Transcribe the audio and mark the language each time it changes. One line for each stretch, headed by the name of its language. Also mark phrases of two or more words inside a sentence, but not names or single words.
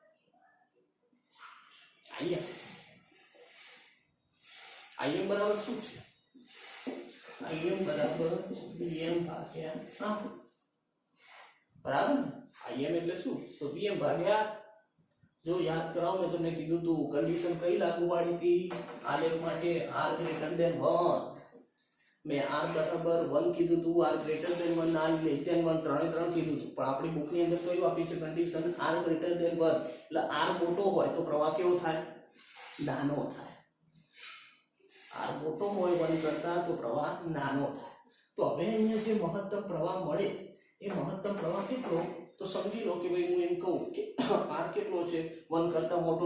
Gujarati: Im બરાબર શું છે? Im બરાબર Vm ભાગ્યા R. બરાબર ને? Im એટલે શું? તો Vm ભાગ્યા R. જો યાદ કરાવો મેં તમને કીધું તું કન્ડિશન કઈ લાગુ પાડી હતી આલેખ માટે?
English: R greater than 1.
Gujarati: મેં R બરાબર 1 કીધું તું,
English: R greater than 1, R less than 1
Gujarati: ત્રણ કીધું તું. પણ આપણી બુકની અંદર કયું આપી છે કન્ડિશન?
English: R greater than 1.
Gujarati: એટલે R મોટો હોય તો પ્રવાહ કેવો થાય? નાનો થાય. R મોટો હોય 1 કરતા તો પ્રવાહ નાનો થાય. તો હવે અહીંયા જે મહત્તમ પ્રવાહ મળે એ મહત્તમ પ્રવાહ કેટલો? તો સમજી લો કે ભાઈ હું એમ કહું કે R કેટલો છે 1 કરતા મોટો.